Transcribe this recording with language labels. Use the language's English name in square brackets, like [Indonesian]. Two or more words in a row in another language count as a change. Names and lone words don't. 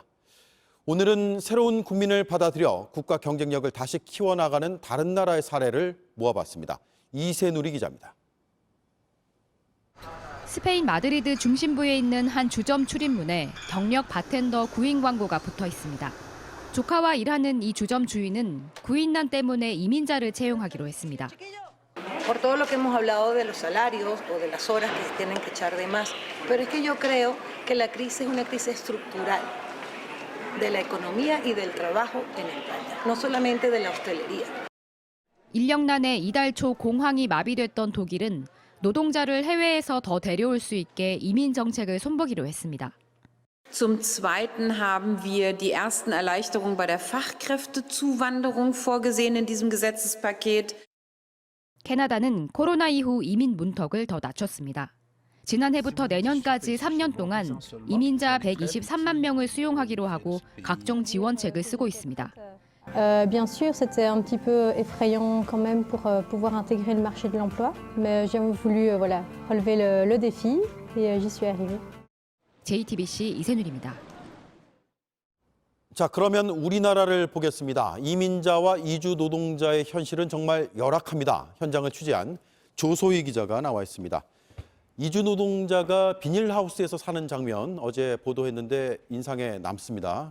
[Korean] 오늘은 새로운 국민을 받아들여 국가 경쟁력을 다시 키워나가는 다른 나라의 사례를 모아봤습니다. 이세누리 기자입니다. 스페인 마드리드 중심부에 있는 한 주점 출입문에 경력 바텐더 구인 광고가 붙어 있습니다. 조카와 일하는 이 주점 주인은 구인난 때문에 이민자를 채용하기로 했습니다. [Spanish] Por todo lo que hemos hablado de los salarios o de las horas que se tienen que echar de más, pero es que yo creo que la crisis es una crisis estructural de la economía y del trabajo en España, no solamente de la hostelería. [Korean] 인력난에 이달 초 공항이 마비됐던 독일은 노동자를 해외에서 더 데려올 수 있게 이민 정책을 손보기로 했습니다. [German] Zum Zweiten haben wir die ersten Erleichterungen bei der Fachkräftezuwanderung vorgesehen in diesem Gesetzespaket. [Korean] 캐나다는 코로나 이후 이민 문턱을 더 낮췄습니다. 지난해부터 내년까지 3년 동안 이민자 123만 명을 수용하기로 하고 각종 지원책을 쓰고 있습니다. [French] Bien sûr, c'était un petit peu effrayant quand même pour pouvoir intégrer le marché de l'emploi, mais j'ai voulu relever le défi et j'y suis arrivée. [Korean] JTBC 이세누리입니다. 자, 그러면 우리나라를 보겠습니다. 이민자와 이주 노동자의 현실은 정말 열악합니다. 현장을 취재한 조소희 기자가 나와 있습니다. 이주 노동자가 비닐하우스에서 사는 장면 어제 보도했는데 인상에 남습니다.